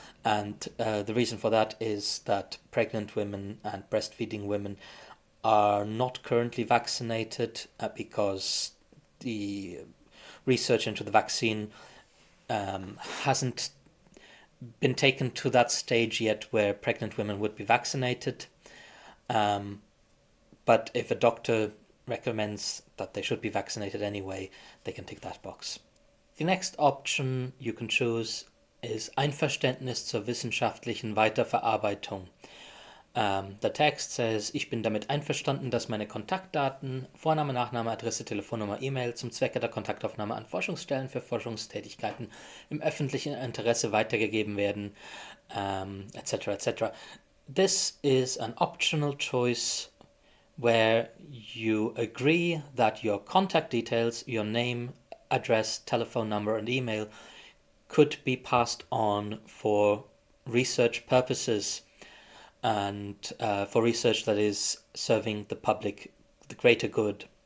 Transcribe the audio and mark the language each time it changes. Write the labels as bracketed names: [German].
[English] And the reason for that is that pregnant women and breastfeeding women are not currently vaccinated because the research into the vaccine hasn't been taken to that stage yet where pregnant women would be vaccinated. But if a doctor recommends that they should be vaccinated anyway, they can tick that box. The next option you can choose is [German] Einverständnis zur wissenschaftlichen Weiterverarbeitung. [English] The text says, [German] ich bin damit einverstanden, dass meine Kontaktdaten, Vorname, Nachname, Adresse, Telefonnummer, E-Mail zum Zwecke der Kontaktaufnahme an Forschungsstellen für Forschungstätigkeiten im öffentlichen Interesse weitergegeben werden, etc., etc. [English] This is an optional choice where you agree that your contact details, your name, address, telephone number, and email could be passed on for research purposes and for research that is serving the public, the greater good.